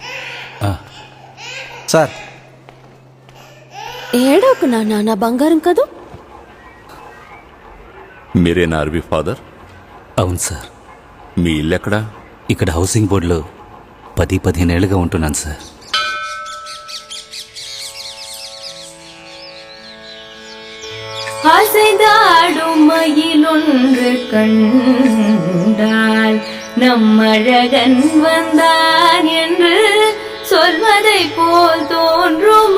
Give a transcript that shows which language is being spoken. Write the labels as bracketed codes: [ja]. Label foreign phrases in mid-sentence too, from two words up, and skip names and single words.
[te] సార్ ఏడోకు నాన్న, నా బంగారం కదూ. మీరేనా అరవి ఫాదర్? అవును సార్. మీ ఇల్లు ఎక్కడా? ఇక్కడ [en] housing board [te] 10-15 ఏళ్ళుగా ఉంటున్నాను సార్. [ta] அசைதாடும் மயிலொன்று கண்டால் நம்மழகன் வந்தான் என்று சொல்வதை போல் தோன்றும்.